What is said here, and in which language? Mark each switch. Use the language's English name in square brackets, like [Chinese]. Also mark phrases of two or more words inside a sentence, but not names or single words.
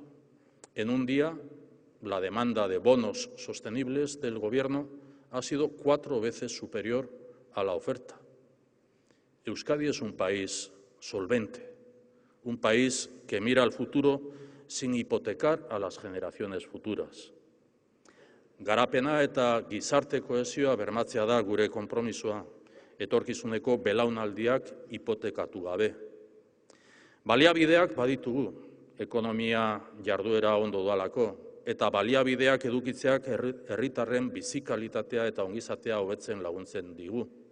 [Spanish] En un día, la demanda de bonos sostenibles del Gobierno ha sido 4 veces superior a la oferta. Euskadi es un país solvente, un país que mira al futuro sin hipotecar a las generaciones futuras. [Basque] Garapena eta gizarte kohesioa bermatzea da gure konpromisoa, etorkizuneko belaunaldiak hipotekatu gabe. Baliabideak baditugu, ekonomia jarduera ondo doalako, eta baliabideak edukitzeak herritarren bizikalitatea eta ongizatea hobetzen laguntzen digu.